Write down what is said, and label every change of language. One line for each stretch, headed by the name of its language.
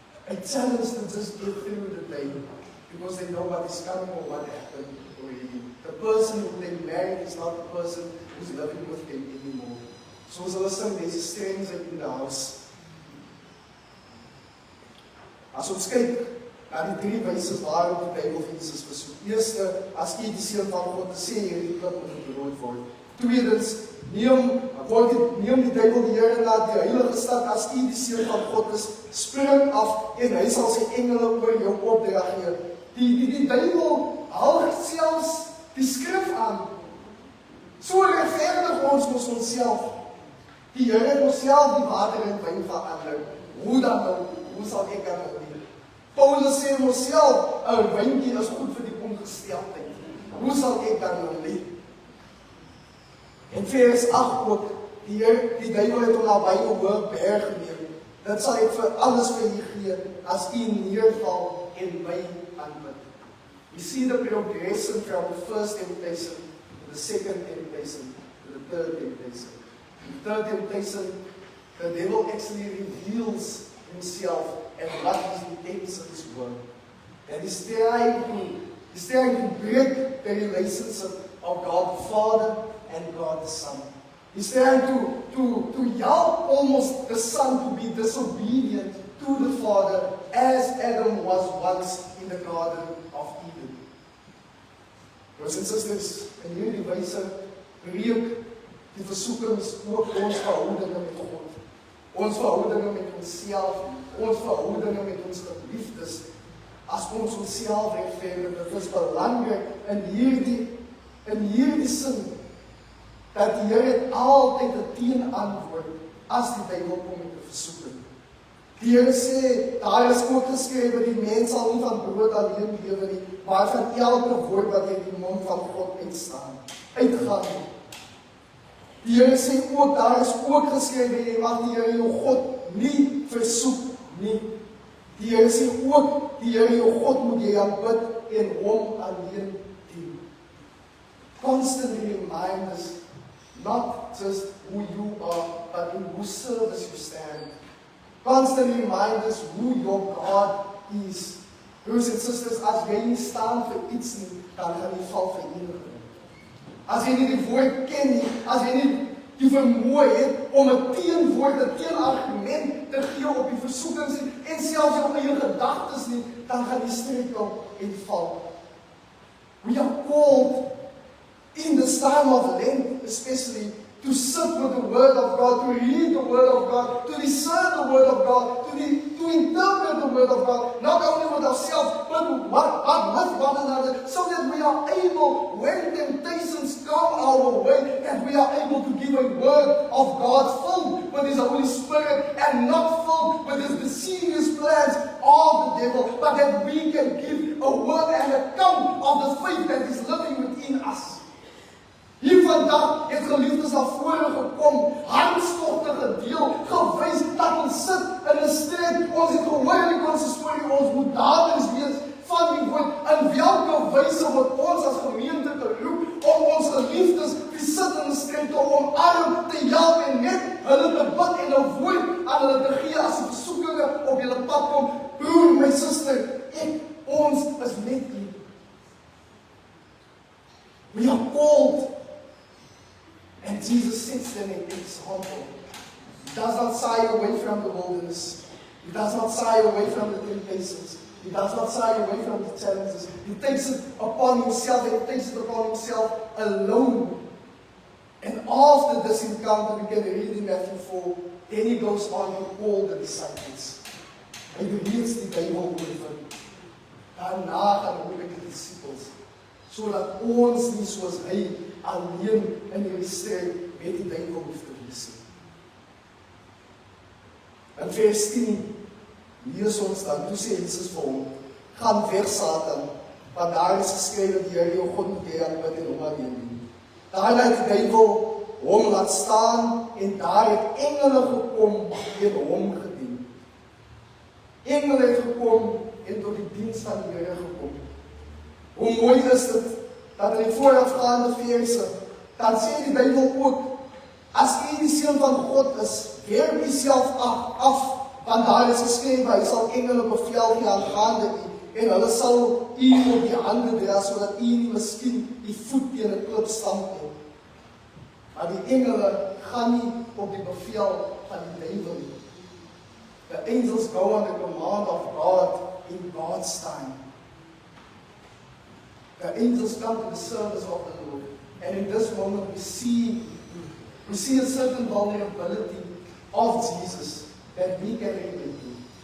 English: I challenge them just get through the day, because they know what is coming or what happened already. The person who they married is not the person who's living with them anymore.
Afrikaans: Soos hulle sing,
English: there's a strange in the house.
Afrikaans: As ons kyk na die 3 wyse waarop die Bybel Jesus versoek. Eerste, as jy die seun van God sê, hierdie klip moet brood word. Tweedens, neem die duiwel die Here na die heilige stad, as jy die seun van God is, spring af en hy sal sy engele oor jou opdrag gee. Die duiwel haal selfs die skrif aan. So regverdig ons mos onsself. Die Here het onsself die water in wyn verander. Hoe dan nou? Hoe sal ek dan nou doen? Paulus sê onsself, 'n wyntjie is goed vir die ongesteldheid. Hoe sal ek dan nou leef? En vers 8 ook, die duiwel het hom na baie hoë berg geneem. Dit sal ek vir alles vir u gee, as u neerval en my aanbid.
English: we see the progression from the first temptation to the second temptation to the third temptation. In the third temptation, the devil actually reveals himself and what his intentions were. And he's trying to break the relationship of God the Father and God the Son. He's trying to help almost the Son to be disobedient to the Father as Adam was once in the Garden of Eden.
Afrikaans: Broers en susters, in hierdie wyse breek die versoekings ook ons verhoudinge met God. Ons verhoudinge met onsself, ons verhoudinge met ons geliefdes, as ons onsself regverdig. Dit is belangrik in hierdie sin, dat die Here altyd 'n teenantwoord as die duiwel kom met 'n versoeking. Die Here sê, daar is ook geskrywe, die mens sal nie van brood alleen lewe nie, maar van elke woord wat uit die mond van God uitgaan. Die Here sê ook, daar is ook geskrywe, jy mag die Here jou God nie versoek nie. Die Here sê ook, die Here jou God moet jy aanbid en hom alleen dien.
English: Constantly remind us, not just who you are, but in whose service you stand. Constantly remind us who your God is.
Afrikaans: Broers en susters, as jy nie staan vir iets nie, dan gaan jy val vir enige. As jy nie die woord ken nie, as jy nie die vermoë het om 'n teenwoord, 'n teenargument te gee op die versoekings en selfs jou eie gedagtes nie, dan gaan jy struikel en val.
English: We are called in this time of Lent, especially, to sit with the Word of God, to read the Word of God, to discern the Word of God, to interpret the Word of God, not only with ourselves, but with one another, so that we are able, when temptations come our way, that we are able to give a Word of God filled with His Holy Spirit, and not filled with His mischievous plans of the devil, but that we can give a word and account of the faith that is living within us.
Afrikaans: Hier vandag het geliefdes na vore gekom, hartstogte gedeel, gewys dat ons sit in 'n stryd, ons het gehoor in ons storie, ons moet daders wees van die woord, in welke wyse word ons as gemeente geroep om ons geliefdes die sit in 'n stryd te omarm, te help en net hulle te bid en 'n woord aan hulle te gee as die versoekinge op julle pad kom. Broer, my suster, ons is net hier.
English: We are called. And Jesus sets them an example. He does not shy away from the wilderness. He does not shy away from the temptations. He does not shy away from the challenges. He takes it upon himself, and he takes it upon himself alone. And after this encounter, we can read in Matthew 4, then he goes on to call the disciples.
Afrikaans: Hy reeds die duiwel oorwin. Daarna gaan hy met die disciples, sodat ons nie soos hy alleen in hierdie stryd met die duiwel hoef te wees. In vers 10 lees ons dan, toe sê Jesus vir hom, gaan weg Satan, want daar is geskrywe, die Here jou God moet jy aanbid en hom alleen dien. Daarna het die duiwel hom laat staan en daar het engele gekom en hom gedien. Engele het gekom en tot die diens van die Here gekom. Hoe mooi is dit, dat in die voorafgaande verse, dan sê die Bybel ook, as jy die seun van God is, werp jouself af, want daar is geskrywe, hy sal engele bevel gee aangaande u, en hulle sal u op die hande dra, sodat u nie miskien die voet teen 'n klip stamp nie. Maar die engele gaan nie op die bevel van die duiwel nie.
English: The angels go on the command of God in God's time. The angels come to the service of the Lord. And in this moment we see a certain vulnerability of Jesus that we can relate to.